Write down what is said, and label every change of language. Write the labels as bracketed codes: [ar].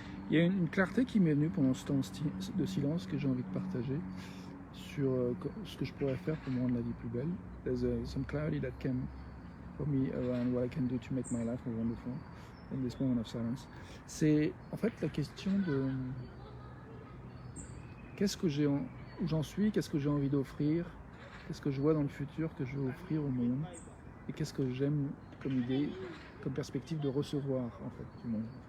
[fr] Il y a une clarté qui m'est venue pendant ce temps de silence que j'ai envie de partager sur ce que je pourrais faire pour me rendre la vie plus belle. [en] There's some clarity that came for me around what I can do to make my life more wonderful in this moment of silence. [fr] C'est en fait la question de qu'est-ce que où j'en suis, qu'est-ce que j'ai envie d'offrir, qu'est-ce que je vois dans le futur que je veux offrir au monde, et qu'est-ce que j'aime comme idée, comme perspective de recevoir en fait du monde.